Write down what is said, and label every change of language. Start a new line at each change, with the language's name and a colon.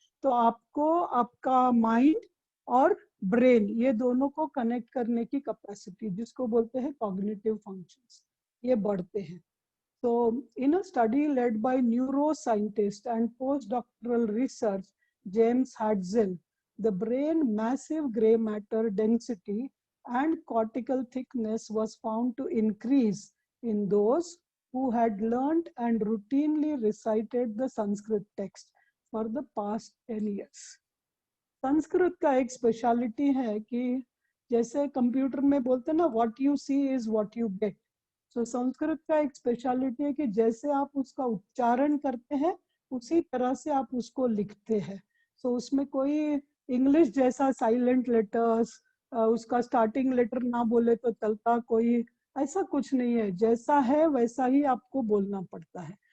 Hindi: तो आपको आपका माइंड और ब्रेन ये दोनों को कनेक्ट करने की कैपेसिटी, जिसको बोलते हैं cognitive functions, ये बढ़ते हैं।
English: So in a study led by neuroscientist and postdoctoral research James Hatzel, the brain massive gray matter density and cortical thickness was found to increase in those who had learned and routinely recited the Sanskrit text for the past 10 years.
Hindi: Sanskrit का एक speciality है कि जैसे computer में बोलते हैं ना,
English: What you see is what you get.
Hindi: सो संस्कृत का एक स्पेशलिटी है कि जैसे आप उसका उच्चारण करते हैं उसी तरह से आप उसको लिखते हैं। सो उसमें कोई इंग्लिश जैसा साइलेंट लेटर्स, उसका स्टार्टिंग लेटर ना बोले तो चलता, कोई ऐसा कुछ नहीं है, जैसा है वैसा ही आपको बोलना पड़ता है।